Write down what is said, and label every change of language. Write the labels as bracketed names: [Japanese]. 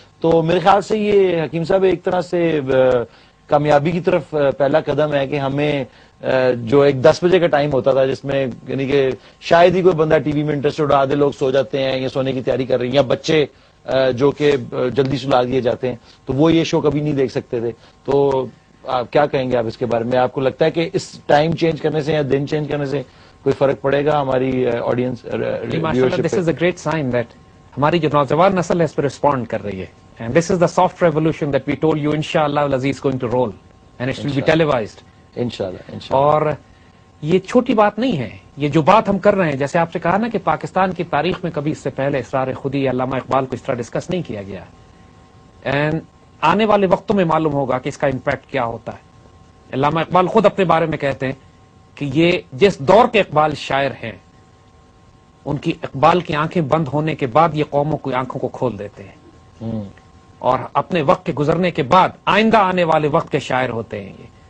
[Urdu] تو میرے خیال سے یہ حکیم صاحب ایک طرح سے کامیابی کی طرف پہلا قدم ہے کہ ہمیں جو ایک 10 بجے کا ٹائم ہوتا تھا جس میں یعنی کہ شاید ہی کوئی بندہ ٹی وی میں انٹرسٹڈ, آدھے لوگ سو جاتے ہیں یا سونے کی تیاری کر رہے ہیں, یا بچے جو کہ جلدی سلا دیے جاتے ہیں, تو وہ یہ شو کبھی نہیں دیکھ سکتے تھے. تو آپ کیا کہیں گے آپ اس کے بارے میں؟ آپ کو لگتا ہے کہ اس ٹائم چینج کرنے سے یا دن چینج کرنے سے کوئی فرق پڑے گا ہماری audience? [English] this is a great sign that [Urdu] ہماری جو نوجوان نسل ہے اس پہ رسپونڈ کر رہی ہے. [English] And this is the soft revolution that we told you inshallah Aziz is going to roll and it will be televised inshallah. [Urdu] اور یہ چھوٹی بات نہیں ہے, یہ جو بات ہم کر رہے ہیں, جیسے آپ سے کہا نا کہ پاکستان کی تاریخ میں کبھی اس سے پہلے اسرار خودی علامہ اقبال کو اس طرح ڈسکس نہیں کیا گیا, اینڈ آنے والے وقتوں میں معلوم ہوگا کہ اس کا امپیکٹ کیا ہوتا ہے. علامہ اقبال خود اپنے بارے میں کہتے ہیں کہ یہ جس دور کے اقبال شاعر ہیں ان کی اقبال کی آنکھیں بند ہونے کے بعد یہ قوموں کی آنکھوں کو کھول دیتے ہیں, اور اپنے وقت کے گزرنے کے بعد آئندہ آنے والے وقت کے شاعر ہوتے ہیں یہ.